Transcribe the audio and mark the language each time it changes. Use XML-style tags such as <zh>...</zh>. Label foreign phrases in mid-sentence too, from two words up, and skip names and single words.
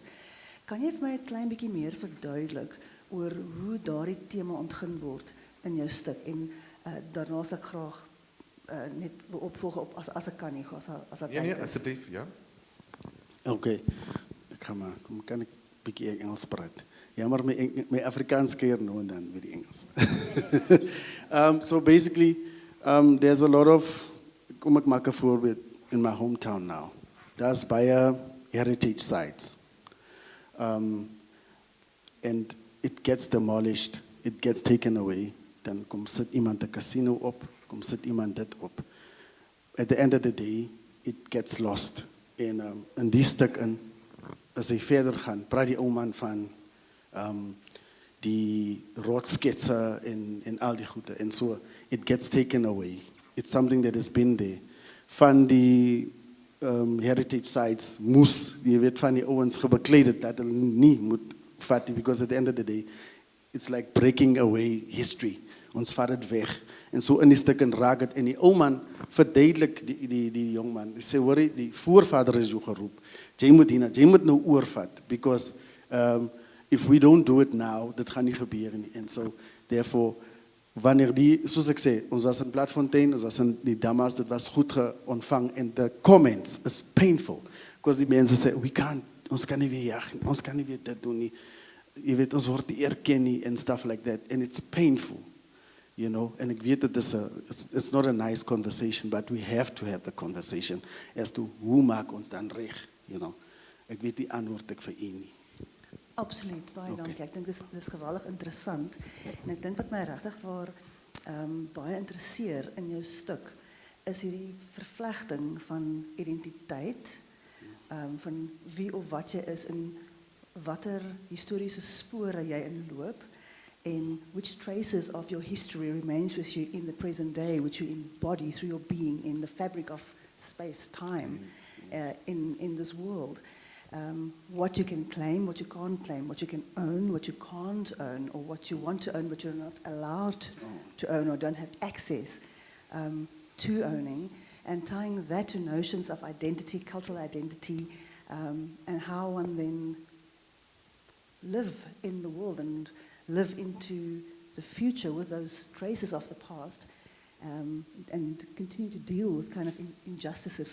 <af>Kan jy vir my 'n klein bietjie meer verduidelik oor hoe daardie tema ontgin word in jou stuk, en daarna sal ek graag net opvolg op as ek kan nie, as dat Nee, asseblief, ja. Okay. Ek gaan maar, kan ek bietjie Engels praat? Ja, maar my Afrikaans keer nou en dan met die Engels.</af> <en>So basically, there's a lot of,</en> <af>kom ek maak 'n voorbeeld, in my</af> <en>hometown now.</en> <af>Daar's baie</af> <en>heritage sites. And it gets demolished, it gets taken away,</en> <af>dan kom sit iemand 'n casino op, kom sit iemand dit op.</af> <en>At the end of the day, it gets lost.</en> <af>En in die stuk in, as hy verder gaan, praat die ou man van die rotsketse en al die goede.</af> <en>En so, it gets taken away. It's something that has been there.</en> <af>Van die</af> <en>heritage sites</en> <af>moes, jy weet, van die ouens gebekleed het, dat hulle nie moet vat,</af> <en>because at the end of the day, it's like breaking away history.</en> <af>Ons vat het weg. En so in die stukken raak het, en die ou man verduidelik die jong man, die sê, hoor, die voorvader is jou geroep, jy moet nou oorvat,</af> <en>because if we don't do it now,</en> <af>dit gaan nie gebeur nie. En so, therefore, wanneer soos ek sê, ons was in Platfontein, ons was in die Damas, dit was goed ontvang, en</af> <en>the comments is painful, because</en> <af>die mense sê, ons kan nie weer jag, ons kan nie weer dit doen nie, jy weet, ons word nie erken nie,</af> <en>and stuff like that, and it's painful,</en> <af>en ek weet,</af> <en>it's not a nice conversation, but we have to have the conversation, as to</en> <af>hoe maak ons dan reg, ek weet die antwoord ek vir u nie. Absoluut, baie Oké. dankie. Ek dink dis geweldig interessant. En ek dink wat my regtig waar baie interesseer in jou stuk is hierdie vervlegting van identiteit, van wie of wat jy is en watter historiese spore jy inloop en</af> <en>which traces of your history remains with you in the present day, which you embody through your being in the fabric of space, time, in this world. What you can claim, what you can't claim, what you can own, what you can't own, or what you want to own but you're not allowed to own or don't have access to owning, and tying that to notions of identity, cultural identity, and how one then live in the world and live into the future with those traces of the past, and continue to deal with kind of injustices.</en>